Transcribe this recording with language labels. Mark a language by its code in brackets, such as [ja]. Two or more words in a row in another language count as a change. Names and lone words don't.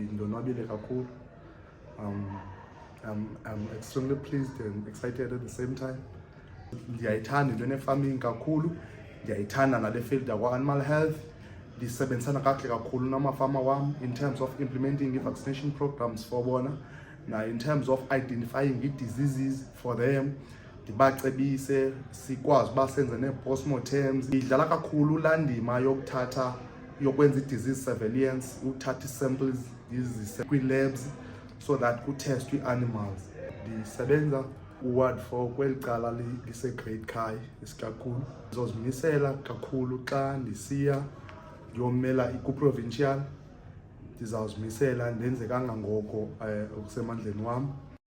[xh] ndonwabile kakhulu. [en] I'm extremely pleased and excited at the same time. [xh] Ndiyayithanda into ne-farming kakhulu, ndiyayithanda nale field yakwa- [en] animal health. [xh] Ndisebenzisana kakuhle kakhulu namafama wam [en] in terms of implementing i-vaccination programs for [xh] bona, na [en] in terms of identifying [xh] i-diseases [en] for them, [xh] ndibacebise sikwazi uba senze nee-postmortems. Idlala kakhulu laa ndima yokwenza i-disease surveillance, uthatha ii-samples ndizise kwii-labs [en] so that [xh] kutestwe ii-animals. Ndisebenza uward 4 kweli cala lise-Great Khai isikakhulu. Ndizozimisela kakhulu xa ndisiya ndiyomela ku-provincial, ndizawuzimisela ndenze kangangoko okusemandleni wam.